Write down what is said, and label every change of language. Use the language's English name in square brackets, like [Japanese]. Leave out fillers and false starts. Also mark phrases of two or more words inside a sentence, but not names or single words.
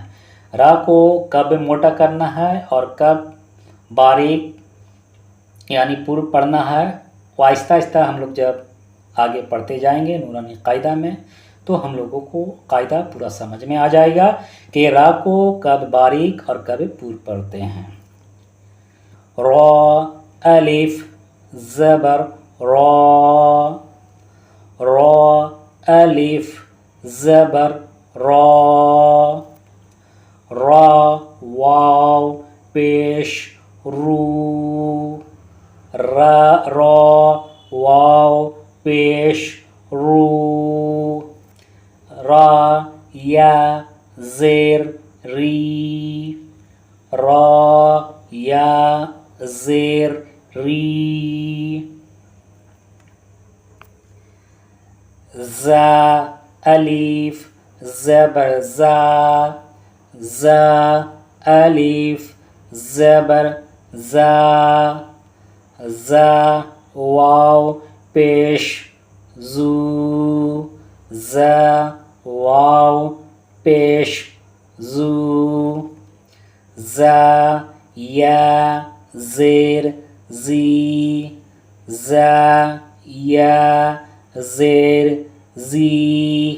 [Urdu] را کو کب موٹا کرنا ہے اور کب باریک یعنی پور پڑھنا ہے، وہ آہستہ آہستہ ہم لوگ جب آگے پڑھتے جائیں گے نورانی قاعدہ میں تو ہم لوگوں کو قاعدہ پورا سمجھ میں آ جائے گا کہ را کو کب باریک اور کب پور پڑھتے ہیں. را الف زبر را، را الف زبر را، را واو پیش رو، را واو پیش رو، را یا زیر ری، را یا زیر ری. زا الف زبر زا، زا الف زبر زا، زا واو پیش زو، زا واو پیش زو، زا یا زیر زی، زا یا زیر زی.